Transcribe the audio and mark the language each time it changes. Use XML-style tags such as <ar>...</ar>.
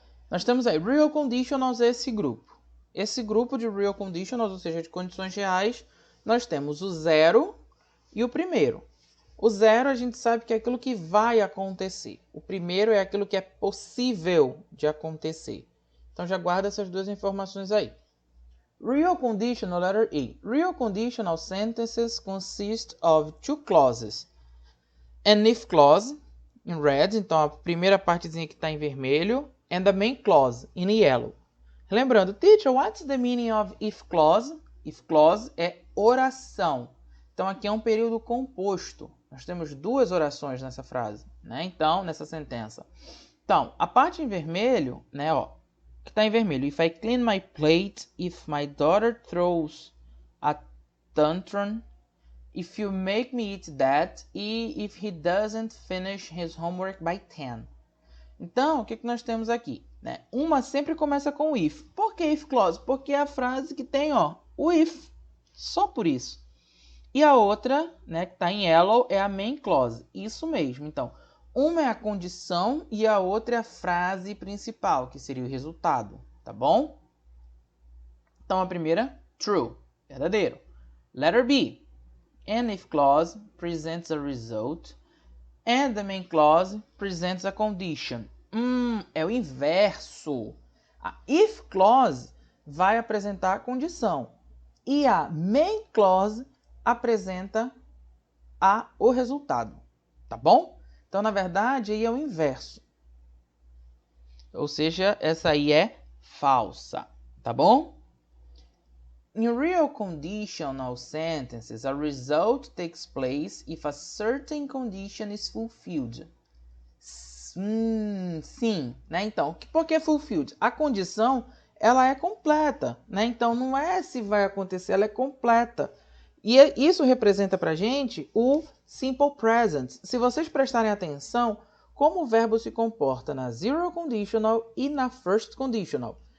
<pt>Nós temos aí real conditionals, esse grupo. Esse grupo de real conditionals, ou seja, de condições reais, nós temos o zero e o primeiro. O zero a gente sabe que é aquilo que vai acontecer. O primeiro é aquilo que é possível de acontecer. Então já guarda essas duas informações aí.</pt> <en>Real conditional, letter A. Real conditional sentences consist of two clauses. An if clause, in red,</en> <pt>então a primeira partezinha que está em vermelho,</pt> <en>and the main clause, in yellow. Lembrando, teacher, what's the meaning of if clause?</en> <pt>If clause é oração. Então aqui é um período composto. Nós temos duas orações nessa frase, né? Então, nessa sentença. Então, a parte em vermelho, né, ó, que está em vermelho.</pt> <en>If I clean my plate, if my daughter throws a tantrum, if you make me eat that, e if he doesn't finish his homework by 10.</en> <pt>Então, o que nós temos aqui? Né? Uma sempre começa com if. Por que if clause? Porque é a frase que tem, ó, o if. Só por isso. E a outra, né, que está em yellow, é a main clause. Isso mesmo. Então, uma é a condição e a outra é a frase principal, que seria o resultado. Tá bom? Então, a primeira, true. Verdadeiro. Letter B.</pt> <en>An if clause presents a result and the main clause presents a condition.</en> <pt>É o inverso. A if clause vai apresentar a condição e a main clause apresenta o resultado, tá bom? Então, na verdade, aí é o inverso. Ou seja, essa aí é falsa, tá bom?</pt> <en>In real conditional sentences, a result takes place if a certain condition is fulfilled.</en> <pt>Sim, né? Então, por que fulfilled? A condição, ela é completa, né? Então, não é se vai acontecer, ela é completa. E isso representa pra gente o simple present. Se vocês prestarem atenção, como o verbo se comporta na zero conditional e na first conditional.</pt>